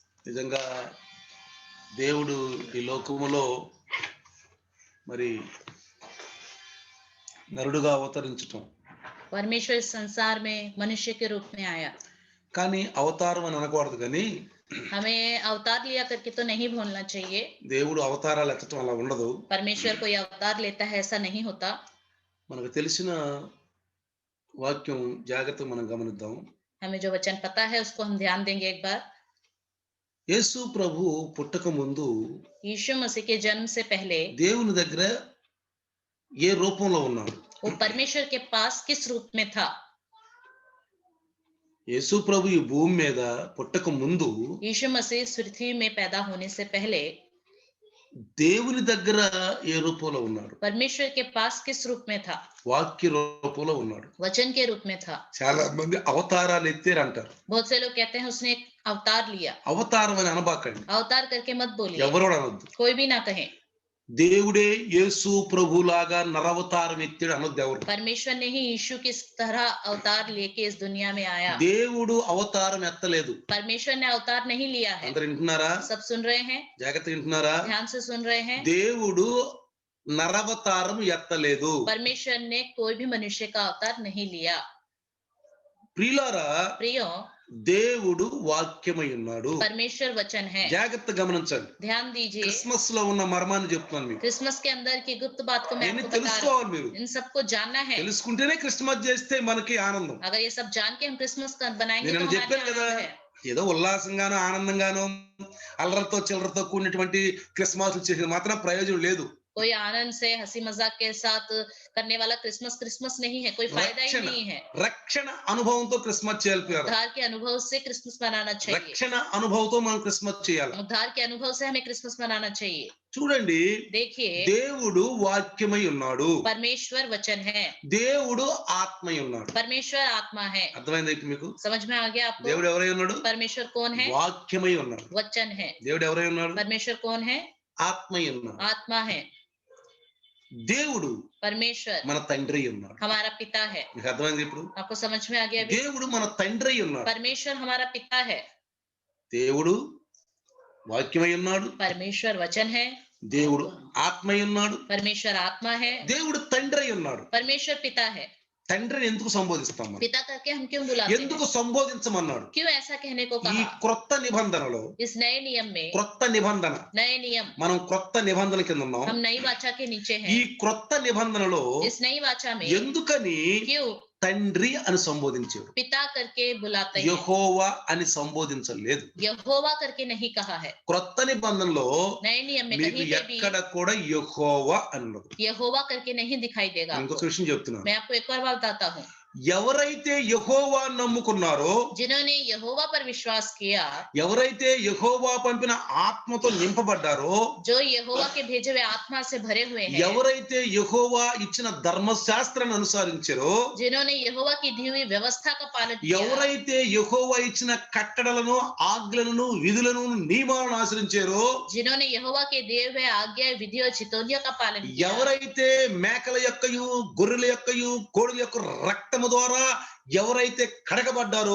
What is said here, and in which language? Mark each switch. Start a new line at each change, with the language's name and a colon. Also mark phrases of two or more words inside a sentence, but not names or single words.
Telugu: నిజంగా దేవుడు ఈ లోకములో మరి నరుడుగా అవతరించటం,
Hindi: परमेश्वर इस संसार में मनुष्य के रूप में आया।
Telugu: కానీ అవతారం అని అనకూడదు. కానీ
Hindi: हमें अवतार लिया करके तो नहीं बोलना चाहिए।
Telugu: దేవుడు అవతారాలు ఎత్తటం అలా ఉండదు.
Hindi: परमेश्वर कोई अवतार लेता है ऐसा नहीं होता।
Telugu: మనకు తెలిసిన వాక్యం జాగ్రత్తగా మనం గమనిద్దాం.
Hindi: हमें जो वचन पता है उसको हम ध्यान देंगे एक बार।
Telugu: యేసు ప్రభు పుట్టక ముందు
Hindi: यीशु मसीह के जन्म से पहले
Telugu: దేవుని దగ్గర ఏ రూపంలో ఉన్నాడు?
Hindi: वो परमेश्वर के पास किस रूप में था?
Telugu: యేసు ప్రభు ఈ భూమి మీద పుట్టక ముందు
Hindi: यीशु मसीह इस पृथ्वी में पैदा होने से पहले
Telugu: దేవుని దగ్గర ఏ రూపంలో ఉన్నాడు?
Hindi: परमेश्वर के पास किस रूप में था?
Telugu: వాక్య రూపంలో ఉన్నాడు.
Hindi: वचन के रूप में था।
Telugu: చాలా మంది అవతారాలు ఎత్తారు అంటారు.
Hindi: बहुत से लोग कहते हैं उसने एक अवतार लिया।
Telugu: అవతారం అని అనబాకండి,
Hindi: अवतार करके मत बोलिए,
Telugu: ఎవరు అనొద్దు.
Hindi: कोई भी ना कहे।
Telugu: దేవుడే యేసు ప్రభులాగా నరవతారం ఎత్తాడు అనొద్దు ఎవరు.
Hindi: परमेश्वर ने ही यीशु किस तरह अवतार लेके इस दुनिया में आया।
Telugu: దేవుడు అవతారం ఎత్తలేదు.
Hindi: परमेश्वर ने अवतार नहीं लिया है।
Telugu: అందరు వింటున్నారా?
Hindi: सब सुन रहे हैं?
Telugu: జాగ్రత్తగా వింటున్నారా?
Hindi: ध्यान से सुन रहे हैं?
Telugu: దేవుడు నరవతారం ఎత్తలేదు.
Hindi: परमेश्वर ने कोई भी मनुष्य का अवतार नहीं लिया।
Telugu: ప్రియులారా,
Hindi: प्रियो,
Telugu: దేవుడు వాక్యమై ఉన్నాడు.
Hindi: परमेश्वर वचन है।
Telugu: జాగ్రత్త గమనించండి.
Hindi: ध्यान दीजिए।
Telugu: క్రిస్మస్ లో ఉన్న మర్మాన్ని చెప్తున్నాను మీకు.
Hindi: क्रिसमस के अंदर की गुप्त बात को मैं
Telugu: దీన్ని
Hindi: आपको बता रहा हूँ।
Telugu: తెలుసుకోవాలి మీరు.
Hindi: इन सबको जानना है।
Telugu: తెలుసుకుంటేనే క్రిస్మస్ చేస్తే మనకి ఆనందం.
Hindi: अगर ये सब जान के हम क्रिसमस बनाएंगे
Telugu: నేను
Hindi: तो हमारे
Telugu: చెప్పాను
Hindi: लिए
Telugu: కదా,
Hindi: आनंद है।
Telugu: ఏదో ఉల్లాసంగానో ఆనందంగానో అల్లరితో చిల్లరతో కూడినటువంటి క్రిస్మస్ చేసిన మాత్రం ప్రయోజనం లేదు.
Hindi: कोई आनंद से हंसी मजाक के साथ करने वाला क्रिसमस क्रिसमस नहीं है, कोई फायदा ही नहीं है।
Telugu: రక్షణ అనుభవంతో క్రిస్మస్ చేయాలి.
Hindi: उद्धार के अनुभव से क्रिसमस मनाना चाहिए।
Telugu: రక్షణ అనుభవంతో మనం క్రిస్మస్ చేయాలి.
Hindi: उद्धार के अनुभव से हमें क्रिसमस मनाना चाहिए।
Telugu: చూడండి,
Hindi: देखिए,
Telugu: దేవుడు వాక్యమై ఉన్నాడు.
Hindi: परमेश्वर वचन है।
Telugu: దేవుడు ఆత్మై ఉన్నాడు.
Hindi: परमेश्वर आत्मा है।
Telugu: అర్థమైంది ఇప్పుడు మీకు?
Hindi: समझ में आ गया आपको?
Telugu: దేవుడు ఎవరై ఉన్నాడు?
Hindi: परमेश्वर कौन है?
Telugu: వాక్యమై ఉన్నాడు.
Hindi: वचन है।
Telugu: దేవుడు ఎవరై ఉన్నాడు?
Hindi: परमेश्वर कौन है?
Telugu: ఆత్మై ఉన్నాడు.
Hindi: आत्मा है।
Telugu: దేవుడు
Hindi: परमेश्वर
Telugu: మన తండ్రి ఉన్నాడు.
Hindi: हमारा पिता है।
Telugu: మీకు అర్థమైంది ఇప్పుడు?
Hindi: आपको समझ में आ गया अभी?
Telugu: దేవుడు మన తండ్రి ఉన్నాడు.
Hindi: परमेश्वर हमारा पिता है।
Telugu: దేవుడు వాక్యమై ఉన్నాడు.
Hindi: परमेश्वर वचन है।
Telugu: దేవుడు ఆత్మై ఉన్నాడు.
Hindi: परमेश्वर आत्मा है।
Telugu: దేవుడు తండ్రి ఉన్నాడు.
Hindi: परमेश्वर पिता है।
Telugu: తండ్రిని ఎందుకు సంబోధిస్తాం మనం?
Hindi: पिता करके हम क्यों बुलाते
Telugu: ఎందుకు
Hindi: हैं?
Telugu: సంబోధించమన్నాడు?
Hindi: क्यों ऐसा कहने को
Telugu: ఈ
Hindi: कहा?
Telugu: క్రొత్త నిబంధనలో,
Hindi: इस नए नियम में,
Telugu: క్రొత్త నిబంధన,
Hindi: नए नियम,
Telugu: మనం క్రొత్త నిబంధన కింద ఉన్నాం.
Hindi: हम नई वाचा के नीचे
Telugu: ఈ
Hindi: हैं।
Telugu: క్రొత్త నిబంధనలో
Hindi: इस नई वाचा में
Telugu: ఎందుకని
Hindi: क्यों
Telugu: తండ్రి అని సంబోధించాడు?
Hindi: पिता करके बुलाते हैं?
Telugu: యెహోవా అని సంబోధించలేదు.
Hindi: यहोवा करके नहीं कहा है।
Telugu: క్రొత్త నిబంధనలో
Hindi: नए नियम में
Telugu: మీకు
Hindi: कहीं पे भी
Telugu: ఎక్కడ కూడా యెహోవా అని ఉండదు.
Hindi: यहोवा करके नहीं दिखाई देगा
Telugu: ఇంకొక
Hindi: आपको।
Telugu: విషయం చెప్తున్నాను.
Hindi: मैं आपको एक और बात बताता हूँ।
Telugu: ఎవరైతే యెహోవా నమ్ముకున్నారో,
Hindi: जिन्होंने यहोवा पर विश्वास किया,
Telugu: ఎవరైతే యెహోవా పంపిన ఆత్మతో నింపబడ్డారో,
Hindi: जो यहोवा के भेजे हुए आत्मा से भरे हुए हैं,
Telugu: ఎవరైతే యెహోవా ఇచ్చిన ధర్మశాస్త్రాన్ని అనుసరించారో,
Hindi: जिन्होंने यहोवा की दी हुई व्यवस्था का पालन किया,
Telugu: ఎవరైతే యెహోవా ఇచ్చిన కట్టడలను, ఆజ్ఞలను, విధులను, నియమాలను ఆచరించారో,
Hindi: जिन्होंने यहोवा के दिए हुए आज्ञा, विधि और चितौनियों का पालन किया,
Telugu: ఎవరైతే మేకల యొక్కయు, గొర్రెల యొక్కయు, కోడుల యొక్క రక్తము ద్వారా ఎవరైతే కడగబడ్డారో,